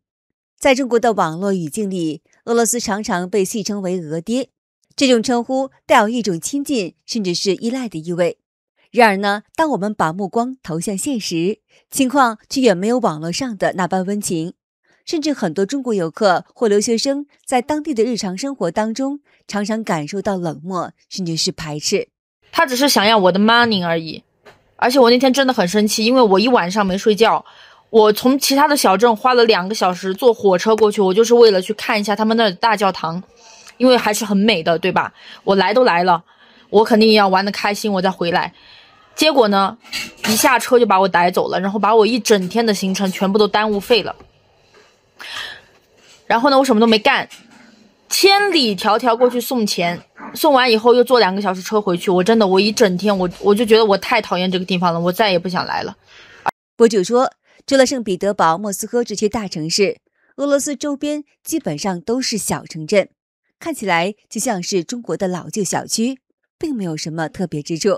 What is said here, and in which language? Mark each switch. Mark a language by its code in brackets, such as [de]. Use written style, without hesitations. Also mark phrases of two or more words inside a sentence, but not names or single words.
[zh] 在中國的網絡語境裡，俄羅斯常常被戲稱為俄爹，這種稱呼帶有一種親近甚至是依賴的意味。然而呢，當我們把目光投向現實，情況卻遠沒有網絡上的那般溫情。甚至很多中國遊客或留學生在當地的日常生活當中，常常感受到冷漠，甚至是排斥。他只是想要我的 money 而已。而且我那天真的很生氣，因為我一晚上没睡觉。我從其他的小鎮花了2個小時坐火車過去，我就是為了去看一下他們那兒的大教堂，因為還是很美的，對吧？我來都來了，我肯定也要玩得開心，我再回來。結果呢，一下車就把我逮走了，然後把我一整天的行程全部都耽誤廢了。然後呢，我什麼都沒幹，千里迢迢過去送錢，送完以後又坐2個小時車回去。我真的，我一整天我就覺得我太討厭這個地方了，我再也不想來了。博主說，除了聖彼得堡、莫斯科這些大城市，俄羅斯周邊基本上都是小城鎮，看起來就像是中國的老舊小區，並沒有什麼特別之處。